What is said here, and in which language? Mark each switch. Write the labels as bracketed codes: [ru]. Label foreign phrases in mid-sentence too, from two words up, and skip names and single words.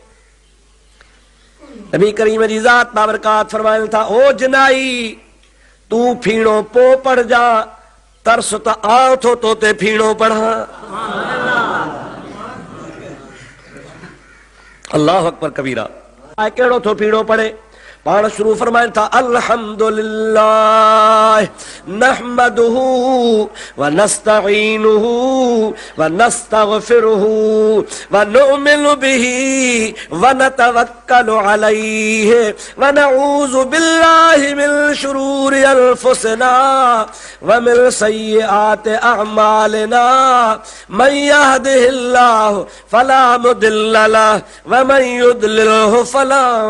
[sd] नबी करीम जी ज़ात बाबरकात फरमाइनि था, ओ जिनाई तूं फीणो पोइ पढ़जा, तरस त आउं थो तो ते फीणो पढ़ां। [ar] الله أكبر كبيرا. [sd] कहिड़ो थो फीणो पढ़े, पाण शुरू फरमाइनि था, अल्हम्दुलिल्लाह [ar] نحمده ونستعينه ونستغفره ونؤمن به ونتوكل عليه ونعوذ بالله من شرور أنفسنا ومن سيئات أعمالنا من يهده الله فلا مضل له ومن يضلل فلا